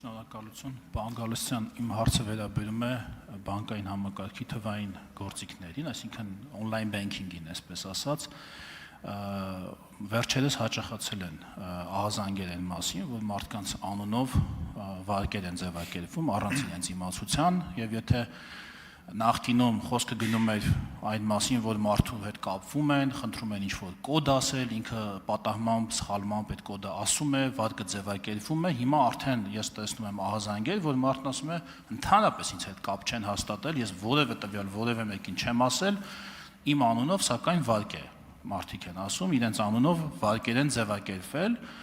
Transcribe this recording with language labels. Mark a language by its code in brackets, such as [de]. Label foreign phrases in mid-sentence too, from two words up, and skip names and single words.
[hy] Շնորհակալություն, պարոն Գալստյան, իմ հարցը վերաբերում է բանկային համակարգի թվային գործիքներին, այսինքն [en] on-line banking- [hy] ին, այսպես ասած, վերջերս հաճախացել են ահազանգեր են մասին, որ մարդկանց անունով վարկեր են ձևակերպվում առանց իրենց իմացության, եւ եթե նախկինում խոսքը գնում էր այն մասին, որ մարդու հետ կապվում են, խնդրում են ինչ-որ կոդ ասել, ինքը պատահմամբ, սխալմամբ այդ կոդը ասում է, վարկը ձևակերպվում է, հիմա արդեն ես տեսնում եմ ահազանգեր, որ մարդն ասում է, ընդհանրապես ինձ հետ կապ չեն հաստատել, ես որևէ տվյալ որևէ մեկին չեմ ասել, իմ անունով սակայն վարկ է, մարդիկ են ասում, իրենց անունով վարկեր են ձևակերպվել,